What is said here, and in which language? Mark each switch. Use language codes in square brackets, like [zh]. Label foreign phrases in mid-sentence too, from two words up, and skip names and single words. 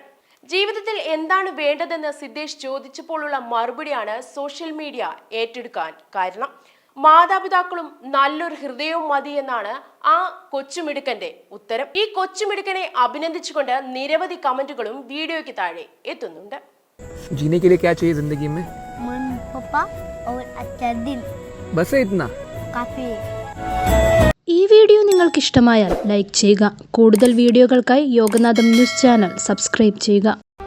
[ml] ജീവിതത്തിൽ എന്താണ് വേണ്ടതെന്ന് സിദ്ദേശ് ചോദിച്ചപ്പോഴുള്ള മറുപടിയാണ് സോഷ്യൽ മീഡിയ ഏറ്റെടുക്കാൻ കാരണം. മാതാപിതാക്കളും നല്ലൊരു ഹൃദയവും മതി എന്നാണ് ആ കൊച്ചുമിടുക്കന്റെ ഉത്തരം. ഈ കൊച്ചുമിടുക്കനെ അഭിനന്ദിച്ചുകൊണ്ട് നിരവധി കമന്റുകളും വീഡിയോയ്ക്ക് താഴെ എത്തുന്നുണ്ട്. [hi] जीने के लिए क्या चाहिए जिंदगी में? मन, पापा और अच्छा दिल. बस है इतना? काफी. [ml] ഈ വീഡിയോ നിങ്ങൾക്ക് ഇഷ്ടമായാൽ ലൈക്ക് ചെയ്യുക. കൂടുതൽ വീഡിയോകൾക്കായി യോഗനാഥം ന്യൂസ് ചാനൽ സബ്സ്ക്രൈബ് ചെയ്യുക.